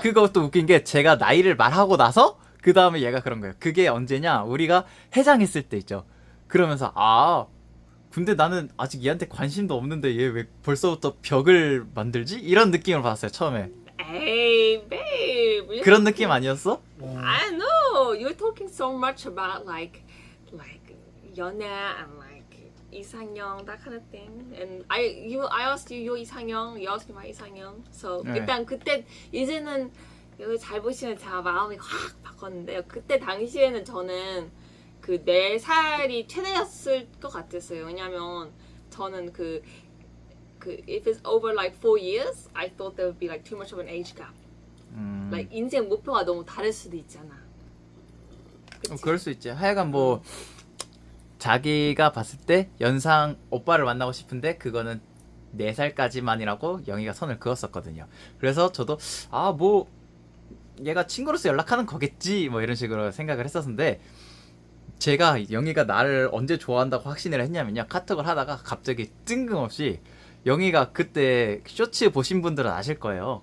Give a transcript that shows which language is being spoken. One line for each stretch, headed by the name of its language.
Korean: 그것도 웃긴 게, 제가 나이를 말하고 나서 그 다음에 얘가 그런 거예요. 그게 언제냐, 우리가 해장했을 때 있죠. 그러면서 근데 나는 아직 얘한테 관심도 없는데 얘 왜 벌써부터 벽을 만들지? 이런 느낌을 받았어요, 처음에.
English: 에이, babe.
Korean: 그런 느낌 아니었어?
English: I know you're talking so much about like 연애 and like 이상형 that kind of thing. And I asked you your 이상형, you asked me my 이상형. So
Korean: 네. 일단 그때 이제는 여기 잘 보시면 제가 마음이 확 바뀌었는데요. 그때 당시에는 저는 그 4살이 최대였을 것 같았어요. 왜냐면 저는 그
English: if it's over like 4 years, I thought there would be like too much of an age gap.
Korean: like 인생 목표가 너무 다를 수도 있잖아. 그치? 그럴 수 있지. 하여간 뭐 자기가 봤을 때 연상 오빠를 만나고 싶은데 그거는 4살까지만이라고 영희가 선을 그었었거든요. 그래서 저도 뭐 얘가 친구로서 연락하는 거겠지 뭐 이런 식으로 생각을 했었는데, 제가 영희가 나를 언제 좋아한다고 확신을 했냐면요, 카톡을 하다가 갑자기 뜬금없이 영희가 그때 쇼츠 보신 분들은 아실 거예요.